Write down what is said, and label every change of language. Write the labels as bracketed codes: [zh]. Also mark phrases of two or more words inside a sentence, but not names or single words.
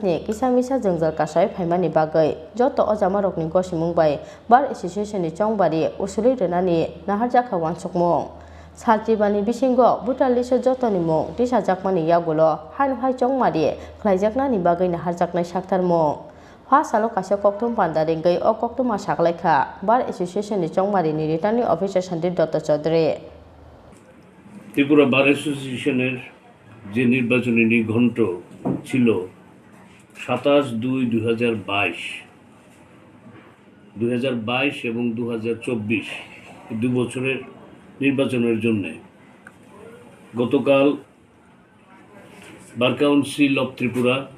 [trp] ni kisamisa jungjal kasai phaimani bagai joto ojama rokni gosimung bai Bar Association ni jongbari usuli renani naharjakha wansukmung Saltibani bisingo Butaliso jotoni mong tisajakmani yagulo haino hai chongmari khlaijaknani bagai naharjaknai saktar mong pha salo kaisa koktum panda ringai o koktuma saklaikha Bar Association ni chongmari ni [en] returning officer [trp] Sandip Dutta Chaudhary [bn] ত্রিপুরা বার অ্যাসোসিয়েশনের যে নির্বাচনী নিঘণ্ট ছিল 27/2/2022 এবং 2024 দুই বছরের নির্বাচনের জন্য গতকাল বার কাউন্সিল অফ ত্রিপুরা